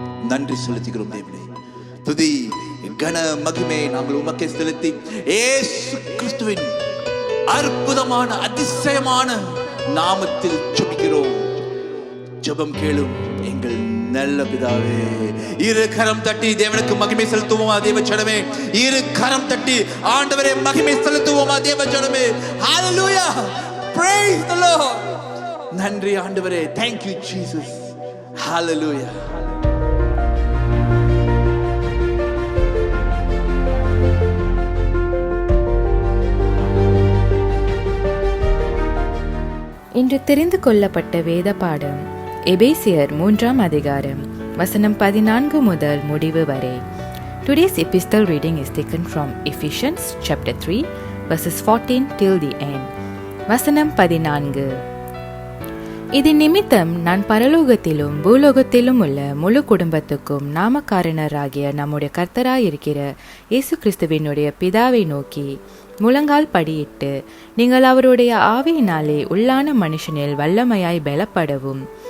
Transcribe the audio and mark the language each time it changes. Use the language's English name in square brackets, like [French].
[Tamil] நன்றி செலுத்துகிறோம் தேவனே. துதி கன மகிமை நாங்கள் உமக்கே செலுத்தி இயேசு கிறிஸ்துவின் அற்புதமான அதிசயமான நாமத்தில் ஜெபிக்கிறோம். ஜெபம் கேளும் எங்கள் நல்ல பிதாவே. இரு கரம் தட்டி தேவனுக்கு மகிமை செலுத்துவோமா தேவ ஜனமே? இரு கரம் தட்டி ஆண்டவரே மகிமை செலுத்துவோமா தேவ ஜனமே? [English] Hallelujah, praise the Lord. [Tamil] நன்றி ஆண்டவரே, [English] thank you Jesus, hallelujah. [Tamil] இன்று தெரிந்து கொள்ளப்பட்ட வேத பாடம் எபேசியர் 3 அதிகாரம் வசனம் 14 முதல் முடிவு வரை. [English] Today's epistle reading is taken from Ephesians chapter 3 verses 14 till the end. [Tamil] வசனம் 14. இது நிமித்தம் நான் பரலோகத்திலும் பூலோகத்திலும் உள்ள முழு குடும்பத்துக்கும் நாமக்காரணராகிய நம்முடைய கர்த்தராயிருக்கிற இயேசு கிறிஸ்துவினுடைய பிதாவை நோக்கி முழங்கால் படியிட்டு, நீங்கள் அவருடைய ஆவியினாலே உள்ளான மனுஷனில் வல்லமையாய் பலப்படவும்,